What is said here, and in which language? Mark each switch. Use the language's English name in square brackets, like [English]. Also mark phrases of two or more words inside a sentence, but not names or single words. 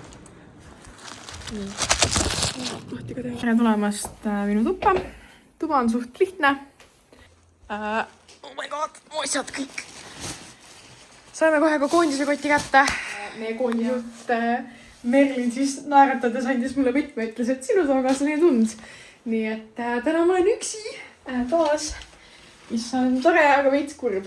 [Estonian] Tere tulemast minu tuppa. Tuba on suht lihtne. [English] Oh my god, [Estonian] mu asjad kõik. Saime kohe ka koondise koti kätte. Meie koondisjuht Merlin siis naeratades andis mulle võtme, ütles, et sinu tookaaslane ei tund. Nii et täna ma olen üksi toas, mis on tore, aga veits kurb.